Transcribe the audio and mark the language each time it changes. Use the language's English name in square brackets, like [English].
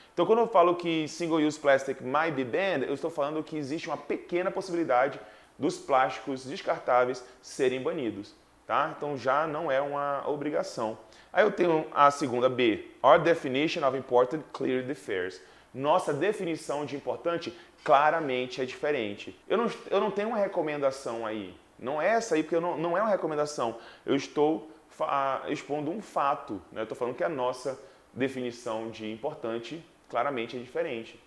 [Portuguese] Então quando eu falo que [English] single-use plastic might be banned, [Portuguese] eu estou falando que existe uma pequena possibilidade dos plásticos descartáveis serem banidos. Tá? Então já não é uma obrigação. Aí eu tenho a segunda B. [English] Our definition of important clearly differs. [Portuguese] Nossa definição de importante claramente é diferente. Eu não tenho uma recomendação aí. Não é essa aí, porque não é uma recomendação. Eu estou expondo um fato. Né? Eu estou falando que a nossa definição de importante claramente é diferente.